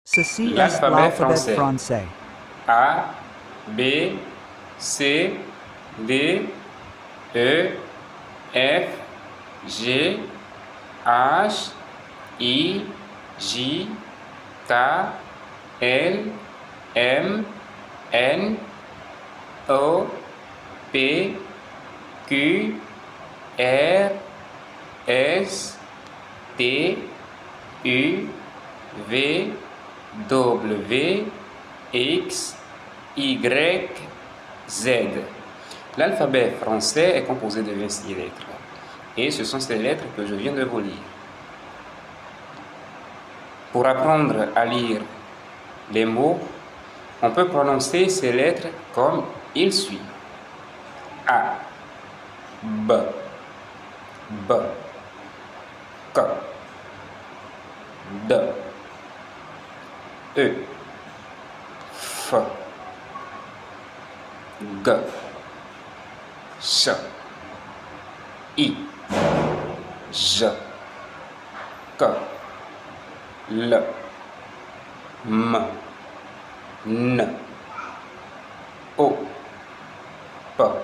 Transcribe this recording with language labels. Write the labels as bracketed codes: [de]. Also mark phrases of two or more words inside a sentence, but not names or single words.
[fr] Ceci est L'alphabet l'alphabet français. français. A, B, C, D, E, F, G, H, I, J, K, L, M, N, O, P, Q, R, S, T, U, V, W, X, Y, Z. L'alphabet français est composé de 26 lettres. Et ce sont ces lettres que je viens de vous lire. Pour apprendre à lire les mots, on peut prononcer ces lettres comme il suit. A, B, B, K, D, E, F, G, Ch, I, J, K, L, M, N, O, P,